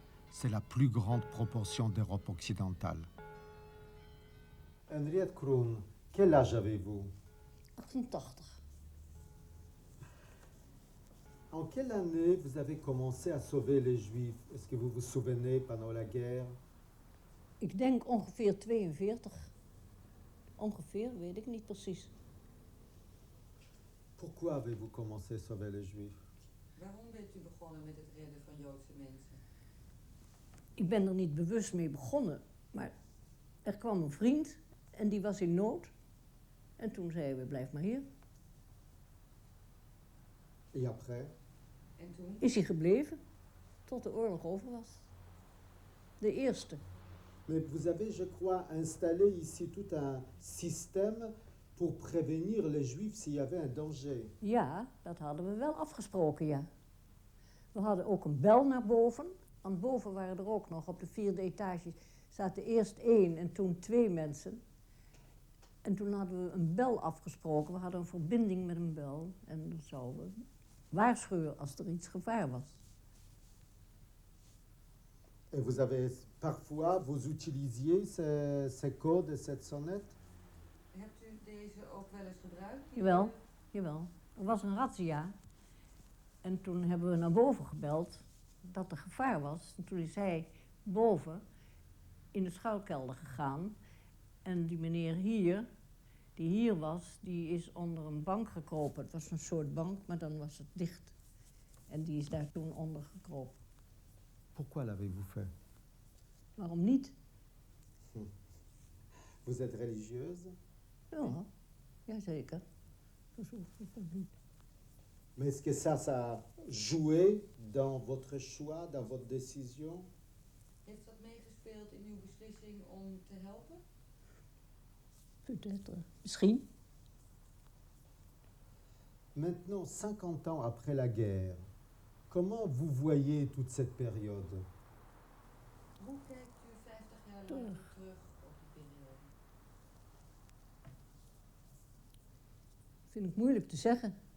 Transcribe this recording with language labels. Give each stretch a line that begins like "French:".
French: C'est la plus grande proportion d'Europe occidentale. Henriette Kroon, quel âge avez-vous? 88. En quelle année vous avez commencé à sauver les Juifs? Est-ce que vous vous souvenez pendant la guerre?
Dutch: Ik denk ongeveer 42. Ongeveer, weet ik niet precies.
French: Pourquoi avez-vous commencé à sauver les Juifs?
Dutch: Waarom bent u begonnen met het redden van Joodse mensen? Ik ben er niet bewust mee begonnen, maar er kwam een vriend en die was in nood. En toen zeiden we, blijf maar hier.
French: Et après?
Dutch: En toen? Is hij gebleven, tot de oorlog over was. De eerste.
French: Mais vous avez, je crois, installé ici tout un système pour prévenir les Juifs s'il y avait un danger.
Dutch: Ja, dat hadden we wel afgesproken, ja. We hadden ook een bel naar boven. Want boven waren er ook nog, op de 4e etage zaten eerst 1 en toen 2 mensen. En toen hadden we een bel afgesproken. We hadden een verbinding met een bel. En dan zouden we waarschuwen als er iets gevaar was.
French: Et vous avez parfois, vous utilisiez ces codes et cette sonnette?
Dutch: Hebt u deze ook wel eens gebruikt? Jawel, jawel. Er was een razzia. En toen hebben we naar boven gebeld dat er gevaar was. En toen is hij boven in de schuilkelder gegaan. En die meneer hier, die hier was, die is onder een bank gekropen. Het was een soort bank, maar dan was het dicht. En die is daar toen onder gekropen.
French: Pourquoi l'avez-vous fait?
Dutch: Waarom niet?
French: Vous êtes religieuse?
Dutch: Ja, jazeker. Dat is niet.
French: Mais est-ce que ça a joué dans votre choix, dans votre décision?
Dutch: Heeft dat meegespeeld in uw beslissing om te helpen?
French: Peut-être.
Dutch: Misschien.
French: Maintenant, 50 ans après la guerre, comment vous voyez toute cette période?
Dutch: Hoe kijkt u 50 jaar later terug op die periode? Vind ik moeilijk te zeggen.